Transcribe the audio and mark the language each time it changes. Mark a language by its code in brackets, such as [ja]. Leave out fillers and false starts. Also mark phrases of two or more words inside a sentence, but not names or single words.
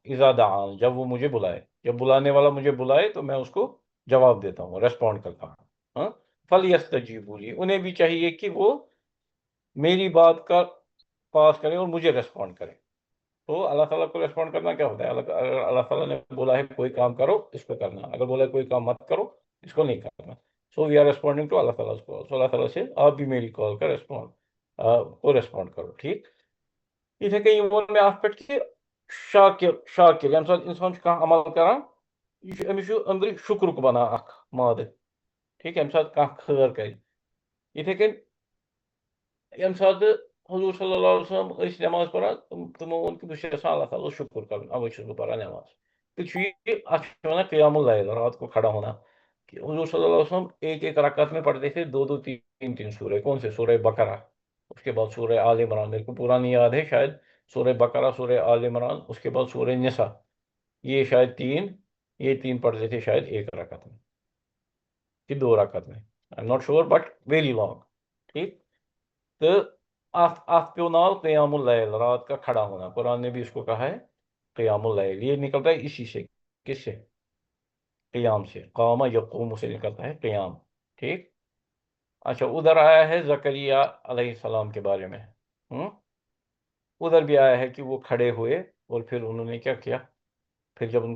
[ar] اذا دعان، [ur] جب وہ مجھے بلائے، جب بلانے والا مجھے بلائے تو میں اس کو جواب دیتا ہوں، ریسپونڈ کرتا ہوں. ہاں، [ar] فلیستجیبوا لی، [ur] انہیں بھی چاہیے کہ وہ میری بات کا پاس کریں اور مجھے ریسپونڈ کریں. تو اللہ تعالیٰ کو ریسپونڈ کرنا کیا ہوتا ہے؟ اگر اللہ تعالیٰ نے بولا ہے کوئی کام کرو اس کو کرنا، اگر بولا ہے کوئی کام مت کرو اس کو نہیں کرنا. [en] so we are responding to اللہ تعالیٰ کو. [ur] سو اللہ تعالیٰ سے آپ بھی میری کال کا ریسپونڈ کرو. ٹھیک، [ks] یتھے کٔنۍ ووٚن مےٚ اَتھ پٮ۪ٹھ کہِ شاکر ییٚمہِ ساتہٕ اِنسان چھُ کانٛہہ عمل کران، یہِ چھُ أمِس چھُ أنٛدرٕ شُکرُک بنان اکھ مادٕ. ٹھیک، ییٚمہِ ساتہٕ کانٛہہ خٲر کرِ. یِتھے کٔنۍ ییٚمہِ ساتہٕ حضور صلی اللہ علیہ وسلم ٲسۍ نٮ۪ماز پران، تِمو ووٚن کہِ بہٕ چھُس یژھان اللہ تعالیٰ شکر کرُن، اَوَے چھُس بہٕ پران نٮ۪ماز. تو چھُ یہِ اَتھ چھِ وَنان [ar] قیام اللیل، [ur] رات کو کھڑا ہونا. کہ حضور صلی اللہ علیہ وسلم ایک ایک رکعت میں پڑھتے تھے 2 3 سورے. کون سے؟ سورہ بقرہ، اس کے بعد سورہ آل عمران، میرے کو پورا نہیں یاد ہے، شاید سورہ بقرہ، سورہ آل عمران، اس کے بعد سورہ نساء. یہ شاید یہ تین پڑھتے تھے شاید ایک رکعت میں کہ 2 رکعت میں، [en] I'm not sure but very long. [ur] ٹھیک، تو آپ پیو نال [ar] قیام اللیل، [ur] رات کا کھڑا ہونا، قرآن نے بھی اس کو کہا ہے [ar] قیام اللیل، [ur] یہ نکلتا ہے اسی سے، کس سے؟ قیام سے، [ar] قام یقوم [ur] سے نکلتا ہے قیام، ٹھیک؟ اچھا ادھر آیا ہے زکریا علیہ السلام کے بارے میں، ادھر بھی آیا ہے کہ وہ کھڑے ہوئے اور پھر انہوں نے کیا کیا، پھر جب ان کو